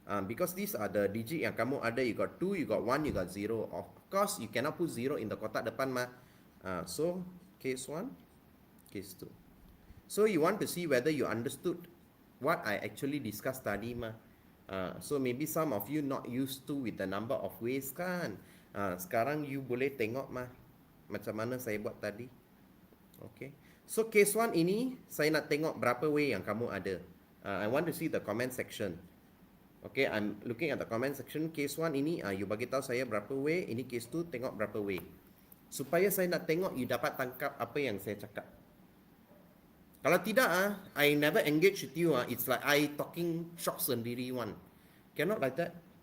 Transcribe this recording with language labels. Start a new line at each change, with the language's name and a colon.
English: Because these are the digit
Malay: yang kamu ada.
English: You got 2, you got 1, you got 0. Of course, you cannot put 0 in the kotak depan mah. So, case 1, case 2. So, you want to see whether you understood what I actually discussed tadi mah. So, maybe some of you not used to with the number of ways kan.
Malay: Sekarang you boleh tengok mah macam mana saya buat tadi. Okay. So, case 1 ini, saya nak tengok berapa way yang kamu ada.
English: I want to see the comment section. Okay, I'm looking at the comment section.
Malay: Case 1 ini, you bagi tahu saya berapa way. Ini case 2, tengok berapa way. Supaya saya nak tengok, you dapat tangkap apa yang saya cakap. Kalau tidak,
English: I never engage with you. It's like I talking short sendiri one. Cannot like that.